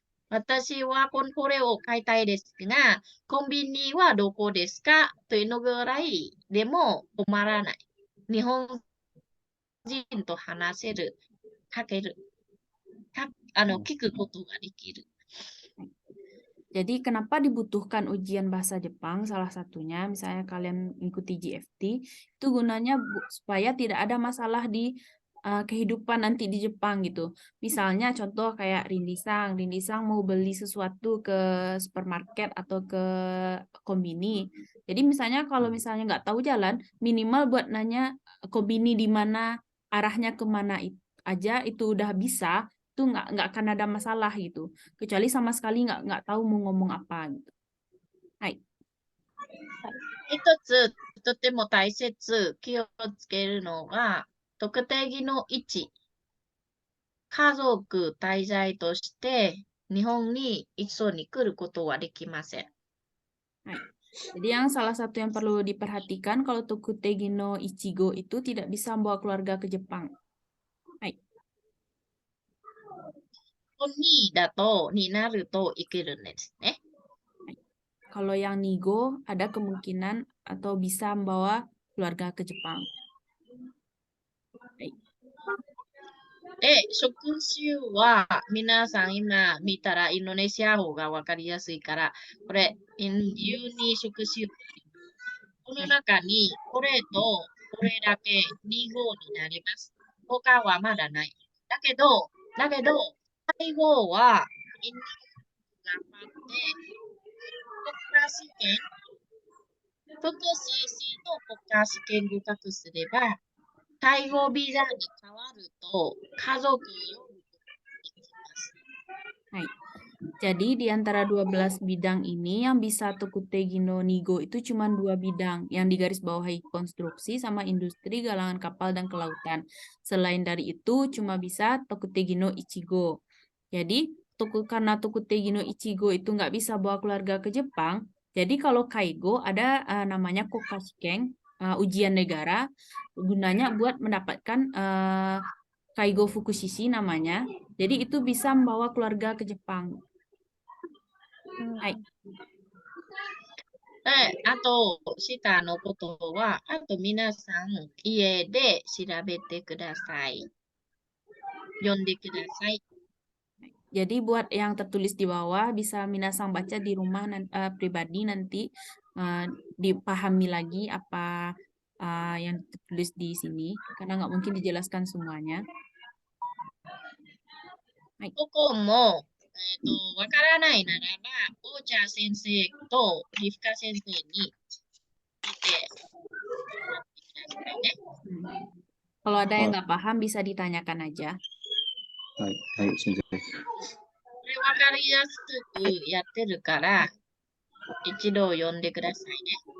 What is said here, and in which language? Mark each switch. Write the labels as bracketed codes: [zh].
[ja] 私はこれを買いたいですが、コンビニはどこですかというのぐらいでも困らない。日本人と話せる、書ける、聞くことができる。 [id] Jadi kenapa dibutuhkan ujian bahasa Jepang? Salah satunya, misalnya kalian mengikuti GFT, itu gunanya supaya tidak ada masalah di kehidupan nanti di Jepang gitu. Misalnya contoh kayak Rindisang mau beli sesuatu ke supermarket atau ke kombini. Jadi misalnya kalau misalnya nggak tahu jalan, minimal buat nanya kombini di mana, arahnya kemana aja itu udah bisa, itu nggak akan ada masalah gitu. Kecuali sama sekali nggak tahu mau ngomong apa gitu. Hai. [ja] 一つ、とても大切、気をつけるのが、特定技能1、家族滞在として日本に一緒に来ることはできません。 Hai. [id] Jadi yang salah satu yang perlu diperhatikan kalau Tokutegi no Ichigo itu tidak bisa membawa keluarga ke Jepang. [ja] Hai. 2だと、になるといけるんですね。 [id] Kalau yang Nigo ada kemungkinan atau bisa membawa keluarga ke Jepang. [ja] Hai. で、職種は皆さん今見たらインドネシア方がわかりやすいから、これ、12職種。この中にこれとこれだけ2号になります。他はまだない。だけど、最後はみんな頑張って、国家試験、福祉士の国家試験合格すれば、介護ビザに変わると家族を呼ぶことができます。 Hai. [id] Jadi di antara 12 bidang ini yang bisa Tokutegi no Nigo itu cuma 2 bidang yang digarisbawahi konstruksi sama industri galangan kapal dan kelautan. Selain dari itu cuma bisa Tokutegi no Ichigo. Jadi karena Tokutegi no Ichigo itu nggak bisa bawa keluarga ke Jepang, jadi kalau Kaigo ada namanya Kokashiken, ujian negara, gunanya buat mendapatkan Kaigo Fukushishi namanya. Jadi itu bisa membawa keluarga ke Jepang. [ja] Hai. で、あと、下のことは、あと皆さん家で調べてください。読んでください。 [id] Jadi buat yang tertulis di bawah bisa minasang baca di rumah pribadi nanti dipahami lagi apa yang tertulis di sini karena nggak mungkin dijelaskan semuanya. [ja] ここも、わからないならば、オーチャー先生とリフカ先生に聞いてもらってくださいね。 [id] Kalau ada yang nggak paham bisa ditanyakan aja. [ja] はい、はい、先生。これわかりやすくやってるから、一度読んでくださいね。